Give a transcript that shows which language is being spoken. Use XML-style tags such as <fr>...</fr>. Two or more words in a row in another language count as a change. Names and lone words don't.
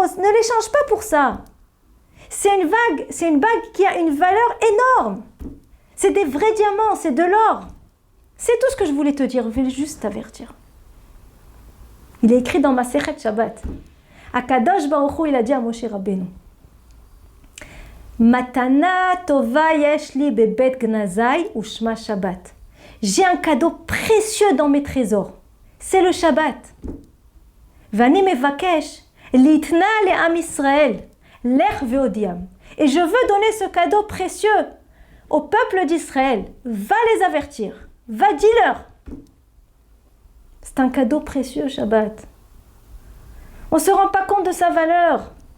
<fr>Ne l'échange pas pour ça. C'est une bague qui a une valeur énorme. C'est des vrais diamants, c'est de l'or. C'est tout ce que je voulais te dire, je voulais juste t'avertir. » Il est écrit dans Masechet Shabbat.</fr> <he>הקדוש ברוך הוא,</he> <fr>il a dit à Moshe Rabbeinu,</fr> <he>מתנה טובה יש לי בבית גנזיי ושמה שבת.</he> <fr>J'ai un cadeau précieux dans mes trésors. C'est le Shabbat.</fr> <he>ואני מבקש ליתנה ל עם ישראל לך והודיעם.</he> <fr>Et je veux donner ce cadeau précieux au peuple d'Israël. Va les avertir. Va dis-leur. C'est un cadeau précieux, Shabbat. On ne se rend pas compte de sa valeur.</fr>